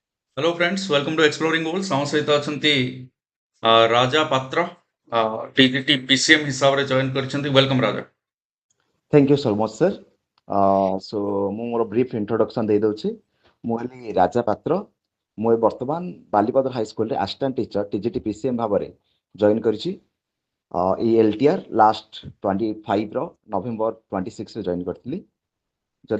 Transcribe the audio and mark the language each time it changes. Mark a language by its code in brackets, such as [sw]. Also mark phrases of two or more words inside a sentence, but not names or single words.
[en] Hello friends, welcome to Exploring Goals. [or] ଆମ ସହିତ ଅଛନ୍ତି ରାଜା ପାତ୍ର TGT PCM ହିସାବରେ ଜଏନ୍ କରିଛନ୍ତି. ୱେଲକମ୍ ରାଜା। [en] Thank you so much, sir. [or] ମୁଁ ମୋର [en] brief introduction [or] ଦେଇଦେଉଛି। ମୁଁ ହେଲି ରାଜା ପାତ୍ର। ମୁଁ ବର୍ତ୍ତମାନ ବାଲିପଦର ହାଇସ୍କୁଲରେ [en] assistant teacher [or] TGT PCM ଭାବରେ ଜଏନ୍ କରିଛି। ଏଇ LTR ଲାଷ୍ଟ 25ର ନଭେମ୍ବର 26ରେ ଜଏନ୍ କରିଥିଲି। ଯଦି